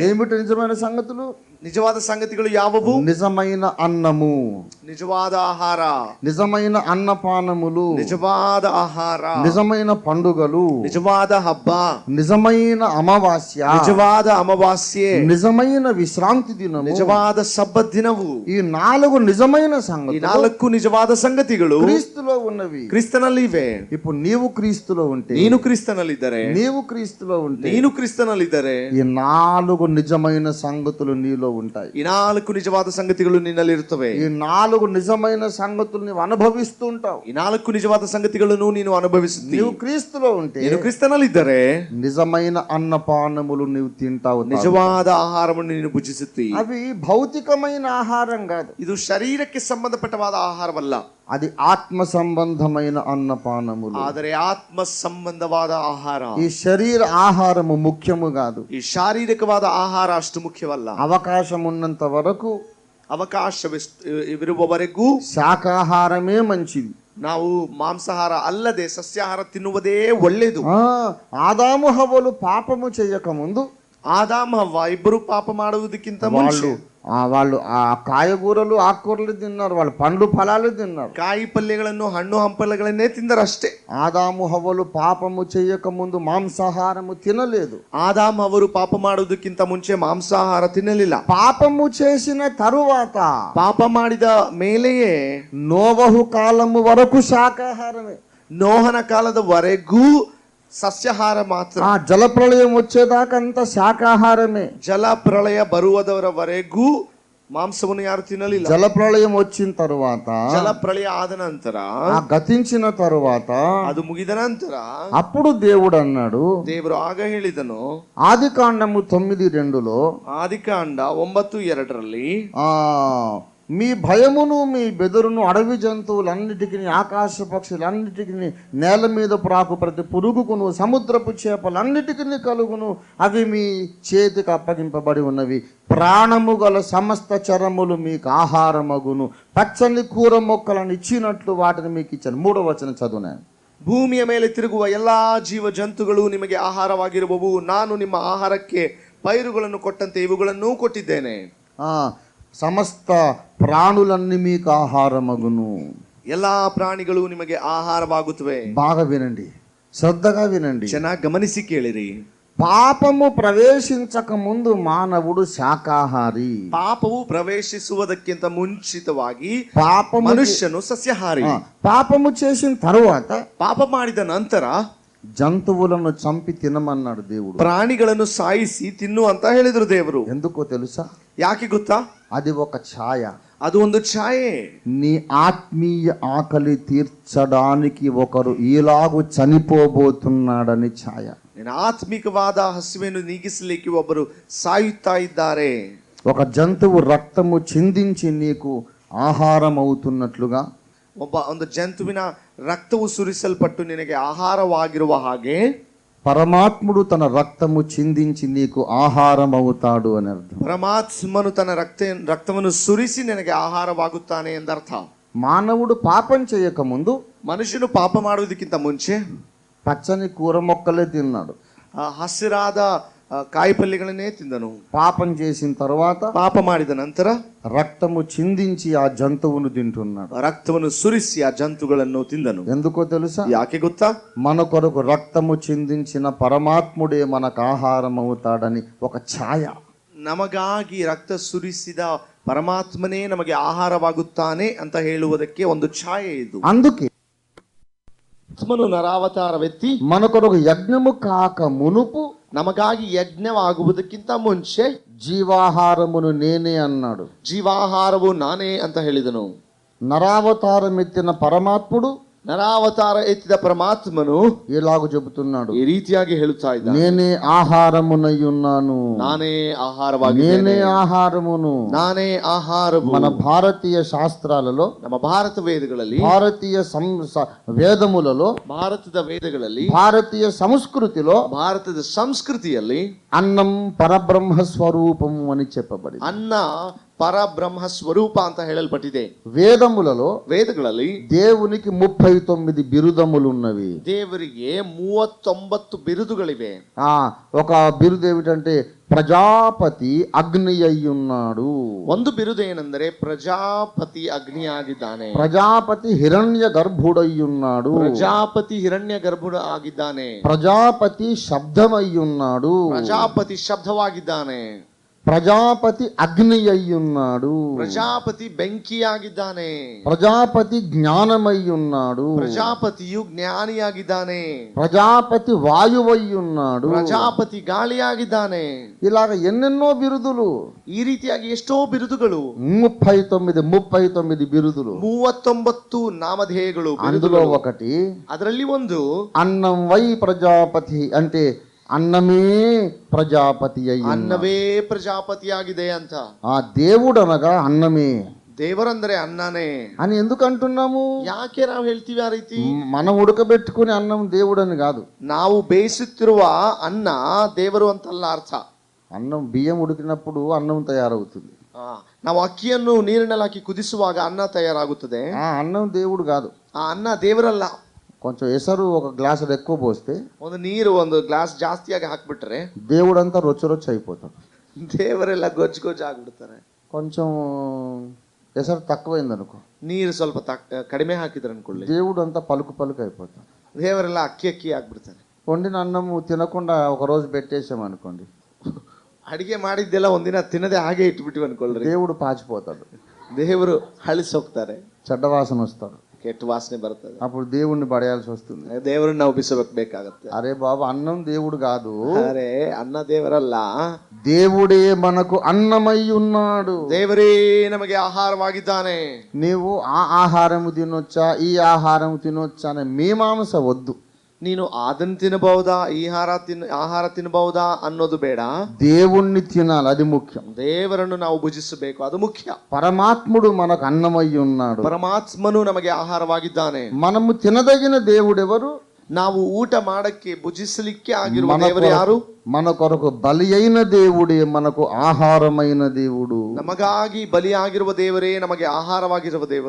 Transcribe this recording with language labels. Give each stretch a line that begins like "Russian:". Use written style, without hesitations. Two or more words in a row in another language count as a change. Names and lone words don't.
Telugu: ఏమిటి నిజమైన సంగతులు?
Kannada: ನಿಜವಾದ ಸಂಗತಿಗಳು ಯಾವುವು?
Telugu: నిజమైన అన్నము,
Kannada: ನಿಜವಾದ ಆಹಾರ,
Telugu: నిజమైన అన్నపానములు,
Kannada: ನಿಜವಾದ ಆಹಾರ,
Telugu: నిజమైన పండుగలు,
Kannada: ನಿಜವಾದ ಹಬ್ಬ,
Telugu: నిజమైన అమావాస్య,
Kannada: ನಿಜವಾದ ಅಮಾವಾಸ್ಯೆ,
Telugu: నిజమైన విశ్రాంతి దినము,
Kannada: ನಿಜವಾದ ಸಬ್ಬತ್ ದಿನವು.
Telugu: ఈ 4 నిజమైన
Kannada: ಈ
Telugu: సంగతులు
Kannada: 4 ನಿಜವಾದ ಸಂಗತಿಗಳು
Telugu: క్రీస్తులో ఉన్నవి.
Kannada: ಕ್ರಿಸ್ತನಲ್ಲಿ ಇವೆ.
Telugu: ఇప్పుడు నీవు క్రీస్తులో ఉంటే,
Kannada: ನೀನು ಕ್ರಿಸ್ತನಲ್ಲಿದ್ದರೆ,
Telugu: నీవు క్రీస్తులో ఉంటే,
Kannada: ನೀನು ಕ್ರಿಸ್ತನಲ್ಲಿದ್ದರೆ
Telugu: ఈ 4 నిజమైన సంగతులు నీలో ఉంటాయి.
Kannada: ಈ 4 ನಿಜವಾದ ಸಂಗತಿಗಳು ನಿನ್ನಲ್ಲಿ ಇರುತ್ತವೆ.
Telugu: ఈ 4 నిజమైన సంగతులు నీవు అనుభవిస్తూ ఉంటావు.
Kannada: ಈ 4 ನಿಜವಾದ ಸಂಗತಿಗಳನ್ನು ನೀನು ಅನುಭವಿಸುತ್ತಿ.
Telugu: నీవు క్రీస్తులో ఉంటే
Kannada: ನೀನು ಕ್ರಿಸ್ತನಲ್ಲಿದ್ದರೆ
Telugu: నిజమైన అన్నపానములు నీవు తింటావు.
Kannada: ನಿಜವಾದ ಆಹಾರವನ್ನು ನೀನು ಭುಜಿಸುತ್ತಿ.
Telugu: అవి భౌతికమైన ఆహారం కాదు.
Kannada: ಇದು ಶರೀರಕ್ಕೆ ಸಂಬಂಧಪಟ್ಟವಾದ ಆಹಾರವಲ್ಲ.
Telugu: అది ఆత్మ సంబంధమైన అన్నపానములు.
Kannada: ಆದರೆ ಆತ್ಮ ಸಂಬಂಧವಾದ ಆಹಾರ.
Telugu: ఈ శరీర ఆహారము ముఖ్యము కాదు.
Kannada: ಈ ಶಾರೀರಿಕವಾದ ಆಹಾರ ಅಷ್ಟು ಮುಖ್ಯವಲ್ಲ.
Telugu: అవకాశం ఉన్నంత వరకు
Kannada: ಅವಕಾಶವಿರುವವರೆಗೂ
Telugu: శాకాహారమే మంచిది.
Kannada: ನಾವು ಮಾಂಸಾಹಾರ ಅಲ್ಲದೆ ಸಸ್ಯಾಹಾರ ತಿನ್ನುವುದೇ ಒಳ್ಳೆಯದು.
Telugu: ఆదాము హవ్వలు పాపము చేయక ముందు
Kannada: ಆದಾಮ ಹವ್ವ ಇಬ್ಬರು ಪಾಪ ಮಾಡುವುದಕ್ಕಿಂತ ಮುಂಚೆ
Telugu: వాళ్ళు ఆ కాయగూరలు ఆకుకూరలు తిన్నారు, వాళ్ళు పండ్లు ఫలాలు తిన్నారు,
Kannada: ಕಾಯಿ ಪಲ್ಯಗಳನ್ನು ಹಣ್ಣು ಹಂಪಲುಗಳನ್ನೇ ತಿಂದರಷ್ಟೇ.
Telugu: ఆదాము హవ్వలు పాపము చేయక ముందు మాంసాహారము తినలేదు.
Kannada: ಆದಾಮ ಅವರು ಪಾಪ ಮಾಡುವುದಕ್ಕಿಂತ ಮುಂಚೆ ಮಾಂಸಾಹಾರ ತಿನ್ನಲಿಲ್ಲ.
Telugu: పాపము చేసిన తరువాత,
Kannada: ಪಾಪ ಮಾಡಿದ ಮೇಲೆಯೇ
Telugu: నోవహు కాలము వరకు శాకాహారమే.
Kannada: ನೋಹನ ಕಾಲದವರೆಗೂ ಸಸ್ಯಾಹಾರ ಮಾತ್ರ.
Telugu: జలప్రళయం వచ్చేదాకంతా శాకాహారమే.
Kannada: ಜಲ ಪ್ರಳಯ ಬರುವುದರವರೆಗೂ ಮಾಂಸವನ್ನು ಯಾರು ತಿನ್ನಲಿಲ್ಲ.
Telugu: జలప్రళయం వచ్చిన తరువాత,
Kannada: ಜಲ ಪ್ರಳಯ ಆದ ನಂತರ,
Telugu: గతించిన తరువాత,
Kannada: ಅದು ಮುಗಿದ ನಂತರ
Telugu: అప్పుడు దేవుడు అన్నాడు,
Kannada: ದೇವರು ಆಗ ಹೇಳಿದನು.
Telugu: ఆదికాండము 9:2లో,
Kannada: ಆದಿಕಾಂಡ 9:2ರಲ್ಲಿ,
Telugu: మీ భయమును మీ బెదురును అడవి జంతువులన్నిటికీ, ఆకాశ పక్షులన్నిటికీ, నేల మీద ప్రాకు ప్రతి పురుగుకును, సముద్రపు చేపలన్నిటికీ కలుగును, అవి మీ చేతికి అప్పగింపబడి ఉన్నవి. ప్రాణము గల సమస్త చరములు మీకు ఆహారమగును, పచ్చని కూర మొక్కలను ఇచ్చినట్లు వాటిని మీకు ఇచ్చాను. 3వ వచనం చదువునే.
Kannada: ಭೂಮಿಯ ಮೇಲೆ ತಿರುಗುವ ಎಲ್ಲಾ ಜೀವ ಜಂತುಗಳು ನಿಮಗೆ ಆಹಾರವಾಗಿರುವವು. ನಾನು ನಿಮ್ಮ ಆಹಾರಕ್ಕೆ ಪೈರುಗಳನ್ನು ಕೊಟ್ಟಂತೆ ಇವುಗಳನ್ನೂ ಕೊಟ್ಟಿದ್ದೇನೆ.
Telugu: సమస్త ప్రాణులన్నీ మీకు ఆహారమగును.
Kannada: ಎಲ್ಲಾ ಪ್ರಾಣಿಗಳು ನಿಮಗೆ ಆಹಾರವಾಗುತ್ತವೆ.
Telugu: బాగా వినండి, శ్రద్ధగా వినండి,
Kannada: ಚೆನ್ನಾಗಿ ಗಮನಿಸಿ ಕೇಳಿರಿ.
Telugu: పాపము ప్రవేశించక ముందు మానవుడు శాకాహారి.
Kannada: ಪಾಪವು ಪ್ರವೇಶಿಸುವುದಕ್ಕಿಂತ ಮುಂಚಿತವಾಗಿ
Telugu: మనుష్యను
Kannada: ಸಸ್ಯಾಹಾರಿ.
Telugu: పాపము చేసిన తరువాత,
Kannada: ಪಾಪ ಮಾಡಿದ ನಂತರ
Telugu: జంతువులను చంపి తినమన్నాడు దేవుడు.
Kannada: ಪ್ರಾಣಿಗಳನ್ನು ಸಾಯಿಸಿ ತಿನ್ನು ಅಂತ ಹೇಳಿದ್ರು ದೇವರು.
Telugu: ఎందుకో తెలుసా?
Kannada: ಯಾಕೆ ಗೊತ್ತಾ?
Telugu: అది ఒక ఛాయ.
Kannada: ಅದು ಒಂದು ಛಾಯೆ.
Telugu: నీ ఆత్మీయ ఆకలి తీర్చడానికి ఒకరు ఈలాగు చనిపోబోతున్నాడని ఛాయ.
Kannada: ನಿನ್ನ ಆತ್ಮಿಕವಾದ ಹಸಿವೆಯನ್ನು ನೀಗಿಸಲಿಕ್ಕೆ ಒಬ್ಬರು ಸಾಯುತ್ತಾ ಇದ್ದಾರೆ.
Telugu: ఒక జంతువు రక్తము చిందించి నీకు ఆహారం అవుతున్నట్లుగా,
Kannada: ಒಂದು ಜಂತುವಿನ ರಕ್ತವು ಸುರಿಸಲ್ಪಟ್ಟು ನಿನಗೆ ಆಹಾರವಾಗಿರುವ ಹಾಗೆ
Telugu: పరమాత్ముడు తన రక్తము చిందించి నీకు ఆహారం అవుతాడు అని అర్థం.
Kannada: ಪರಮಾತ್ಮನು ತನ್ನ ರಕ್ತವನ್ನು ಸುರಿಸಿ ನಿನಗೆ ಆಹಾರವಾಗುತ್ತಾನೆ ಎಂದರ್ಥ.
Telugu: మానవుడు పాపం చేయక ముందు
Kannada: ಮನುಷ್ಯನು ಪಾಪ ಮಾಡುವುದಕ್ಕಿಂತ ಮುಂಚೆ
Telugu: పచ్చని కూర మొక్కలే తిన్నాడు.
Kannada: ಹಸಿರಾದ ಕಾಯಿಪಲ್ಯಗಳನ್ನೇ ತಿಂದನು.
Telugu: పాపం చేసిన తర్వాత
Kannada: ಪಾಪ ಮಾಡಿದ ನಂತರ
Telugu: రక్తము చిందించి ఆ జంతువును తింటున్నాడు.
Kannada: ರಕ್ತವನ್ನು ಸುರಿಸಿ ಆ ಜಂತುಗಳನ್ನು ತಿಂದನು.
Telugu: ఎందుకో తెలుసా?
Kannada: ಯಾಕೆ ಗೊತ್ತಾ?
Telugu: మన కొరకు రక్తము చిందించిన పరమాత్ముడే మనకు ఆహారం అవుతాడని ఒక ఛాయ.
Kannada: ನಮಗಾಗಿ ರಕ್ತ ಸುರಿಸಿದ ಪರಮಾತ್ಮನೇ ನಮಗೆ ಆಹಾರವಾಗುತ್ತಾನೆ ಅಂತ ಹೇಳುವುದಕ್ಕೆ ಒಂದು ಛಾಯೆ ಇದು.
Telugu: అందుకే
Kannada: ಆತ್ಮನು ನರಾವತಾರವೆತ್ತಿ
Telugu: మన కొరకు యజ్ఞము కాక మునుపు
Kannada: ನಮಗಾಗಿ ಯಜ್ಞವಾಗುವುದಕ್ಕಿಂತ ಮುಂಚೆ
Telugu: జీవాహారమును నేనే అన్నాడు.
Kannada: ಜೀವಾಹಾರವು ನಾನೇ ಅಂತ ಹೇಳಿದನು.
Telugu: నరావతారం ఎత్తిన పరమాత్ముడు
Kannada: ನರಾವತಾರ ಎತ್ತಿದ ಪರಮಾತ್ಮನು
Telugu: ఇలాగ చెబుతున్నాడు,
Kannada: ಈ ರೀತಿಯಾಗಿ ಹೇಳುತ್ತಾ ಇದ್ದ,
Telugu: నేనే ఆహారమునై ఉన్నాను,
Kannada: ನಾನೇ ಆಹಾರವಾಗಿ,
Telugu: నేనే ఆహారమును.
Kannada: ನಾನೇ ಆಹಾರವು.
Telugu: మన భారతీయ శాస్త్రాలలో,
Kannada: ನಮ್ಮ ಭಾರತ ವೇದಗಳಲ್ಲಿ,
Telugu: భారతీయ వేదములలో,
Kannada: ಭಾರತದ ವೇದಗಳಲ್ಲಿ,
Telugu: భారతీయ సంస్కృతిలో
Kannada: ಭಾರತದ ಸಂಸ್ಕೃತಿಯಲ್ಲಿ
Telugu: అన్నం పరబ్రహ్మ స్వరూపము అని చెప్పబడింది.
Kannada: ಅನ್ನ ಪರಬ್ರಹ್ಮ ಸ್ವರೂಪ ಅಂತ ಹೇಳಲ್ಪಟ್ಟಿದೆ.
Telugu: వేదములలో
Kannada: ವೇದಗಳಲ್ಲಿ
Telugu: దేవునికి 39 బిరుదములున్నవి.
Kannada: ದೇವರಿಗೆ 39 ಬಿರುದುಗಳಿವೆ.
Telugu: ఒక బిరుదు ఏమిటంటే ప్రజాపతి అగ్ని అయ్యున్నాడు.
Kannada: ಒಂದು ಬಿರುದು ಏನೆಂದರೆ ಪ್ರಜಾಪತಿ ಅಗ್ನಿಯಾಗಿದ್ದಾನೆ.
Telugu: ప్రజాపతి హిరణ్య గర్భుడయ్యున్నాడు.
Kannada: ಪ್ರಜಾಪತಿ ಹಿರಣ್ಯ ಗರ್ಭುಡ ಆಗಿದ್ದಾನೆ.
Telugu: ప్రజాపతి శబ్దమయ్యున్నాడు.
Kannada: ಪ್ರಜಾಪತಿ ಶಬ್ದವಾಗಿದ್ದಾನೆ.
Telugu: ప్రజాపతి అగ్ని అయ్యున్నాడు.
Kannada: ಪ್ರಜಾಪತಿ ಬೆಂಕಿಯಾಗಿದ್ದಾನೆ.
Telugu: ప్రజాపతి జ్ఞానమయ్యున్నాడు.
Kannada: ಪ್ರಜಾಪತಿಯು ಜ್ಞಾನಿಯಾಗಿದ್ದಾನೆ.
Telugu: ప్రజాపతి వాయువయ్యున్నాడు.
Kannada: ಪ್ರಜಾಪತಿ ಗಾಳಿಯಾಗಿದ್ದಾನೆ.
Telugu: ఇలాగ ఎన్నెన్నో బిరుదులు,
Kannada: ಈ ರೀತಿಯಾಗಿ ಎಷ್ಟೋ ಬಿರುದುಗಳು,
Telugu: 39 బిరుదులు.
Kannada: 39 ನಾಮಧೇಯಗಳು.
Telugu: అందులో ఒకటి,
Kannada: ಅದರಲ್ಲಿ ಒಂದು
Telugu: అన్నం వై ప్రజాపతి అంటే అన్నమే ప్రజాపతి అయ్యి,
Kannada: ಅನ್ನವೇ ಪ್ರಜಾಪತಿಯಾಗಿದೆ ಅಂತ.
Telugu: ఆ దేవుడు అనగా అన్నమే,
Kannada: ದೇವರಂದರೆ ಅನ್ನನೇ
Telugu: అని ఎందుకు అంటున్నాము?
Kannada: ಯಾಕೆ ನಾವು ಹೇಳ್ತೀವಿ ಆ ರೀತಿ?
Telugu: మనం ఉడకబెట్టుకునే అన్నం దేవుడు అని కాదు.
Kannada: ನಾವು ಬೇಯಿಸುತ್ತಿರುವ ಅನ್ನ ದೇವರು ಅಂತಲ್ಲ ಅರ್ಥ.
Telugu: అన్నం బియ్యం ఉడికినప్పుడు అన్నం తయారవుతుంది.
Kannada: ನಾವು ಅಕ್ಕಿಯನ್ನು ನೀರಿನಲ್ಲಿ ಹಾಕಿ ಕುದಿಸುವಾಗ ಅನ್ನ ತಯಾರಾಗುತ್ತದೆ.
Telugu: ఆ అన్నం దేవుడు కాదు.
Kannada: ಆ ಅನ್ನ ದೇವರಲ್ಲ.
Telugu: కొంచెం ఎసరు ఒక గ్లాసు ఎక్కువ పోస్తే,
Kannada: ಒಂದು ನೀರು ಒಂದು ಗ್ಲಾಸ್ ಜಾಸ್ತಿಯಾಗಿ ಹಾಕ್ಬಿಟ್ರೆ
Telugu: దేవుడంతా రొచ్చు అయిపోతాడు.
Kannada: ದೇವರೆಲ್ಲ ಗೊಜ್ಜು ಗೊಜ್ಜು ಆಗ್ಬಿಡ್ತಾರೆ.
Telugu: కొంచెం ఎసరు తక్కువైంది అనుకో,
Kannada: ನೀರು ಸ್ವಲ್ಪ ಕಡಿಮೆ ಹಾಕಿದ್ರೆ ಅನ್ಕೊಳ್ಳಿ,
Telugu: దేవుడు అంతా పలుకు అయిపోతాడు.
Kannada: ದೇವರೆಲ್ಲ ಅಕ್ಕಿ ಆಗ್ಬಿಡ್ತಾರೆ.
Telugu: వండిన అన్నము తినకుండా ఒక రోజు పెట్టేసాం అనుకోండి,
Kannada: ಅಡಿಗೆ ಮಾಡಿದ್ದೆಲ್ಲ ಒಂದಿನ ತಿನ್ನದೆ ಹಾಗೆ ಇಟ್ಬಿಟ್ಟಿವಿ ಅನ್ಕೊಳ್ರಿ,
Telugu: దేవుడు పాచిపోతాడు.
Kannada: ದೇವರು ಹಳಿಸಿ ಹೋಗ್ತಾರೆ.
Telugu: చెడ్డ వాసన వస్తాడు.
Kannada: ಕೆಟ್ಟ ವಾಸನೆ ಬರ್ತದೆ.
Telugu: అప్పుడు దేవుణ్ణి పడేయాల్సి వస్తుంది.
Kannada: ದೇವರನ್ನ ನಾವು ಬಿಸಬೇಕಾಗತ್ತೆ.
Telugu: అరే బాబు, అన్నం దేవుడు కాదు,
Kannada: ಅರೆ ಅನ್ನ ದೇವರಲ್ಲ,
Telugu: దేవుడే మనకు అన్నమై ఉన్నాడు.
Kannada: ದೇವರೇ ನಮಗೆ ಆಹಾರವಾಗಿದ್ದಾನೆ.
Telugu: నీవు ఆ ఆహారము తినొచ్చా, ఈ ఆహారం తినొచ్చా అనే మీమాంస వద్దు.
Kannada: ನೀನು ಅದನ್ನ ತಿನ್ನಬಹುದಾ, ಈ ಆಹಾರ ತಿನ್ನಬಹುದಾ ಅನ್ನೋದು ಬೇಡ.
Telugu: దేవుణ్ణి తినాలి, అది ముఖ్యం.
Kannada: ದೇವರನ್ನು ನಾವು ಭುಜಿಸಬೇಕು, ಅದು ಮುಖ್ಯ.
Telugu: పరమాత్ముడు మనకు అన్నమై ఉన్నాడు.
Kannada: ಪರಮಾತ್ಮನು ನಮಗೆ ಆಹಾರವಾಗಿದ್ದಾನೆ.
Telugu: మనము తినదగిన దేవుడెవరు?
Kannada: ನಾವು ಊಟ ಮಾಡಕ್ಕೆ ಭುಜಿಸಲಿಕ್ಕೆ ಆಗಿರುವ ದೇವರು ಯಾರು?
Telugu: మన కొరకు బలి అయిన దేవుడే మనకు ఆహారమైన దేవుడు.
Kannada: ನಮಗಾಗಿ ಬಲಿಯಾಗಿರುವ ದೇವರೇ ನಮಗೆ ಆಹಾರವಾಗಿರುವ ದೇವರು.